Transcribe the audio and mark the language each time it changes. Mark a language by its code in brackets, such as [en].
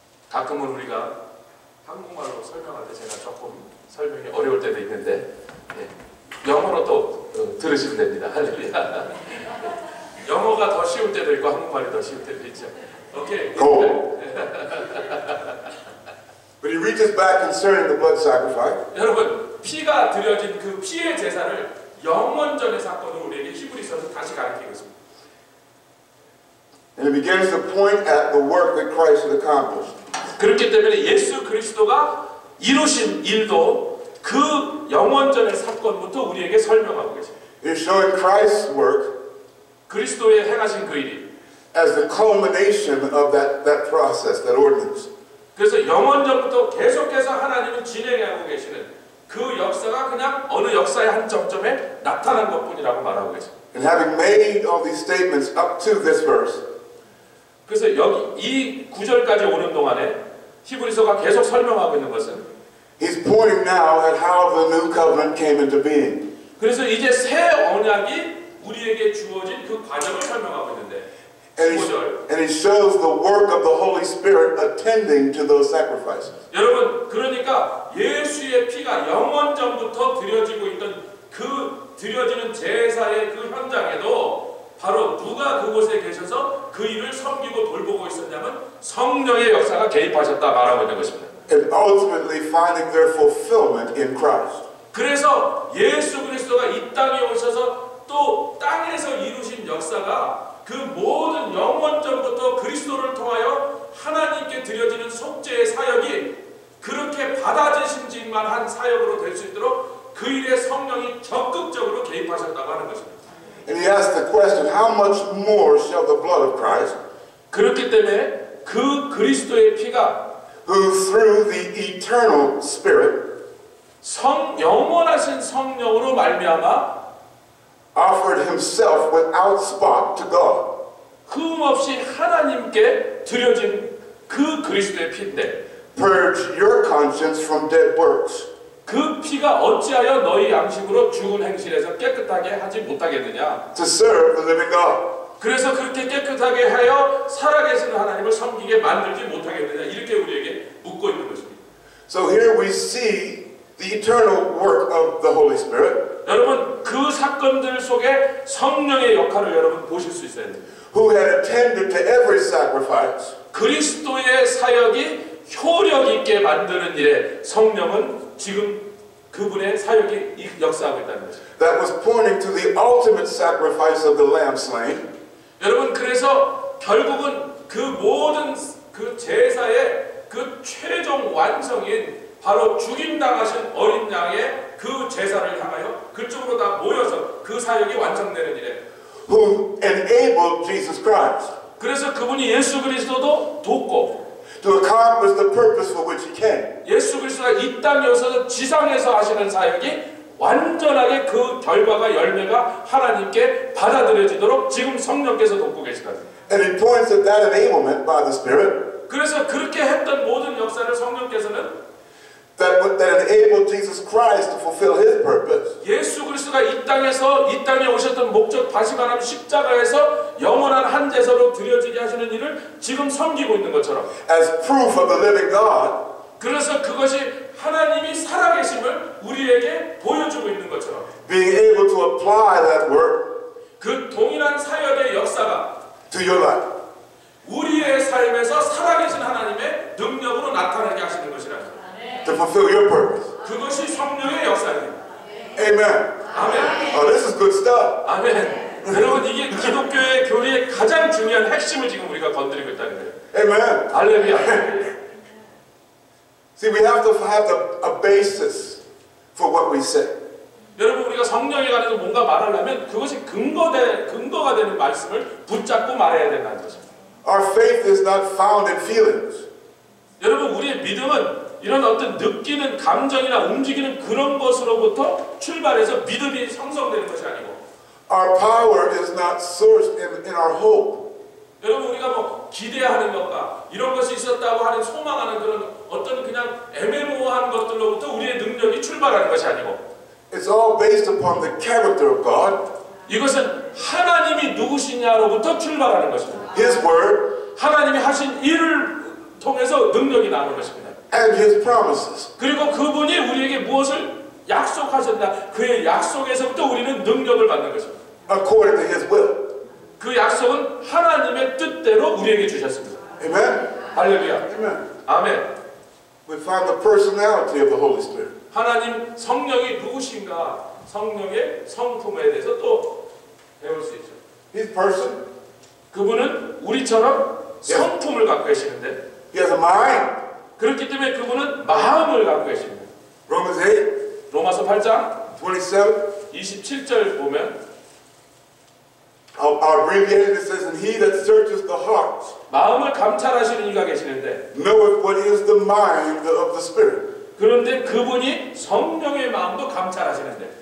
[ko] 가끔은 우리가 한국말로 설명할 때 제가 조금 설명이 어려울 때도 있는데 영어로 또 들으시면 됩니다. 할렐루야. 영어가 더 쉬울 때도 있고 한국말이 더 쉬울 때도 있죠. [en] 오케이. Cool. But he reaches back concerning the blood sacrifice. [ko] 여러분, 피가 드려진 그 피의 제사를 영원전의 사건으로 우리에게 히브리서는 다시 가르치고 있습니다. [en] And he begins to point at the work that Christ had accomplished. [ko] 그렇기 때문에 예수 그리스도가 이루신 일도 그 영원전의 사건부터 우리에게 설명하고 계십니다. [en] He's showing Christ's work [ko] 그리스도의 행하신 그 일이 [en] as the culmination of that process, that ordinance. [ko] 그래서 영원전부터 계속해서 하나님은 진행하고 계시는 그 역사가 그냥 어느 역사의 한 점점에 나타난 것뿐이라고 말하고 계십니다. [en] And having made all these statements up to this verse, [ko] 그래서 여기 이 구절까지 오는 동안에 히브리서가 계속 설명하고 있는 것은 [en] he's pointing now at how the new covenant came into being. [ko] 그래서 이제 새 언약이 우리에게 주어진 그 과정을 설명하고 있는데 [en] And he shows the work of the Holy Spirit attending to those sacrifices. [ko] 여러분, 그러니까 예수의 피가 영원전부터 드려지고 있던 그 드려지는 제사의 그 현장에도 바로 누가 그곳에 계셔서 그 일을 섬기고 돌보고 있었냐면 성령의 역사가 개입하셨다 말하고 있는 것입니다. [en] And ultimately finding their fulfillment in Christ. [ko] 그래서 예수 그리스도가 이 땅에 오셔서 또 땅에서 이루신 역사가 그 모든 영원전부터 그리스도를 통하여 하나님께 드려지는 속죄의 사역이 그렇게 받아지심만 한 사역으로 될 수 있도록 그 일에 성령이 적극적으로 개입하셨다고 하는 것입니다. [en] And he asked the question, how much more shall the blood of Christ, [ko] 그렇기 때문에 그 그리스도의 피가 [en] who through the eternal Spirit [ko] 영원하신 성령으로 말미암아 [en] offered himself without spot to God, [ko] 흠없이 하나님께 드려진 그 그리스도의 피인데 [en] purge your conscience from dead works, [ko] 그 피가 어찌하여 너희 양식으로 죽은 행실에서 깨끗하게 하지 못하겠느냐. [en] to serve the living God. [ko] 그래서 그렇게 깨끗하게 하여 살아계시는 하나님을 섬기게 만들지 못하겠느냐. 이렇게 우리에게 묻고 있는 것입니다. [en] So here we see the eternal work of the Holy Spirit, [ko] 여러분, 그 사건들 속에 성령의 역할을 여러분 보실 수 있어야 됩니다. [en] who had attended to every sacrifice, [ko] 그리스도의 사역이 효력 있게 만드는 일에 성령은 지금 그분의 사역이 역사하고 있다는 것입니다. [en] that was pointing to the ultimate sacrifice of the lamb slain, [ko] 여러분, 그래서 결국은 그 모든 그 제사의 그 최종 완성인 바로 죽임당하신 어린 양의 그 제사를 향하여 그쪽으로 다 모여서 그 사역이 완성되는 일에 [en] who enabled Jesus Christ [ko] 그래서 그분이 예수 그리스도도 돕고 [en] to accomplish the purpose for which he came. [ko] 예수 그리스도가 이 땅에 오셔서 지상에서 하시는 사역이 완전하게 그 결과가 열매가 하나님께 받아들여지도록 지금 성령께서 돕고 계시거든요. [en] And he points at that enablement by the Spirit [ko] 그래서 그렇게 했던 모든 역사를 성령께서는 [en] that enabled Jesus Christ to fulfill his purpose [ko] 예수 그리스도가 이 땅에 오셨던 목적 다시 말하면 십자가에서 영원한 한 제사로 드려지게 하시는 일을 지금 섬기고 있는 것처럼 [en] as proof of the living God, [ko] 그래서 그것이 하나님이 살아계심을 우리에게 보여주고 있는 것처럼 [en] being able to apply that work [ko] 그 동일한 사역의 역사가 [en] to your life. [ko] 우리의 삶에서 살아계신 하나님의 능력으로 나타나게 하시는 것이라는 [en] To fulfill your purpose. [ko] 그것이 성령의 역사입니다. [en] Amen. [ko] 아멘. [en] Oh, this is good stuff. [ko] 아멘. 여러분 이게 기독교의 교리의 가장 중요한 핵심을 지금 우리가 건드리고 있다는 거예요. [en] Amen. [ko] 할렐루야. [en] See, we have to have a basis for what we say. [ko] 여러분 우리가 성령에 관해서 뭔가 말하려면 그것이 근거가 되는 말씀을 붙잡고 말해야 된다는 것입니다. [en] Our faith is not found in feelings. [ko] 여러분 우리의 믿음은 이런 어떤 느끼는 감정이나 움직이는 그런 것으로부터 출발해서 믿음이 형성되는 것이 아니고 [en] Our power is not sourced in our hope. [ko] 여러분 우리가 뭐 기대하는 것과 이런 것이 있었다고 하는 소망하는 그런 어떤 그냥 애매모호한 것들로부터 우리의 능력이 출발하는 것이 아니고 [en] It's all based upon the character of God, [ko] 이것은 하나님이 누구시냐로부터 출발하는 것입니다. [en] His word, [ko] 하나님이 하신 일을 통해서 능력이 나오는 것입니다. [en] and His promises. [ko] 그리고 그분이 우리에게 무엇을 약속하셨나 그의 약속에서부터 우리는 능력을 받는 것입니다. [en] According to His will. [ko] 그 약속은 하나님의 뜻대로 우리에게 주셨습니다. [en] Amen? [ko] 할렐루야. [en] Amen. [ko] 아멘. [en] We find the personality of the Holy Spirit. [ko] 하나님 성령이 누구신가 성령의 성품에 대해서 또 배울 수 있죠. [en] His person. [ko] 그분은 우리처럼 성품을 갖고 계시는데 [en] He has a mind. [ko] 그렇기 때문에 그분은 마음을 갖고 계십니다. [en] Romans 8, [ko] 로마서 8장 [en] 27. [ko] 27절 보면 [en] Our abbreviation it says, and he that searches the hearts [ko] 마음을 감찰하시는 이가 계시는데 [en] knoweth what is the mind of the Spirit. [ko] 그런데 그분이 성령의 마음도 감찰하시는데